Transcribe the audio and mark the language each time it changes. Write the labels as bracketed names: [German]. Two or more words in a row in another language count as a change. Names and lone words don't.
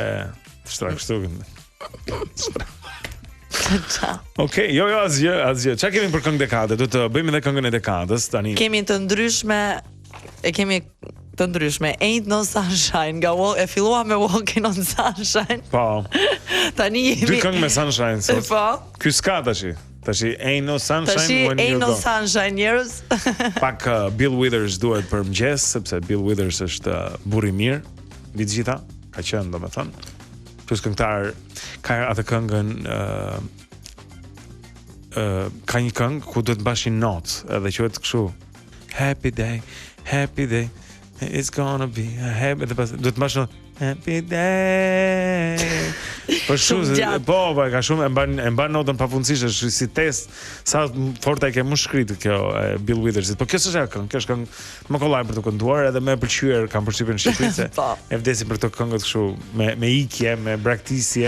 [Albanian] Shtrak shtrugin. Okej, jo, asgjë. Çka kemi për këngë dekade? Do të bëjmë edhe këngën e dekadës tani. Kemi të ndryshme, Ain't No Sunshine nga e filluam me Walking on Sunshine. Po. Tani jemi 2 këngë me Sunshine sot. Po. Ky s'ka tash. [English] Tashi Ain't No Sunshine when Ain't you No go. [Albanian] Sunshine njerëz. Pak Bill Withers duhet për mëngjes, sepse Bill Withers është burr i mirë. Mbi të gjitha, ka qenë domethënë. plus këngëtar ka atë këngën ka një këngë ku duhet mbashin notë edhe quhet kështu [English] Happy day it's gonna be a happy [Albanian] duhet mbash [English] happy day. [Albanian] Po shumë ka shumë e mban notën pafundësisht, është si test sa fort e ke më shkrit kjo Bill Withers. Po kjo s'është këngë, kjo është këngë më kollaj për të kënduar edhe më e pëlqyer kam përshtypjen në Shqipëri se e vdesin për këto këngët kështu me ikje, me braktisje.